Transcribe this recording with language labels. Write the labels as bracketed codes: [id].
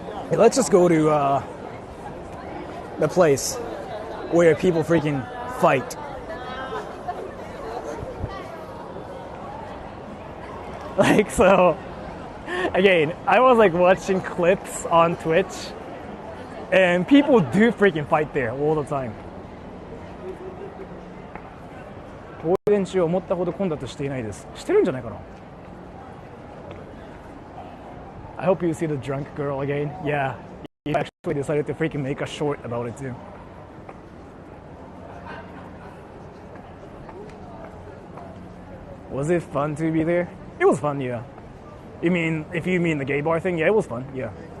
[en] Hey, let's just go to the place where people freaking fight. Like, so, again, I was like watching clips on Twitch, and people do freaking fight there all the time. [ja] 公園中思ったほど混雑していないです。してるんじゃないかな? [en] I hope you see the drunk girl again. Yeah, you actually decided to freaking make a short about it too. Was it fun to be there? It was fun, yeah. If you mean the gay bar thing, yeah, it was fun, yeah.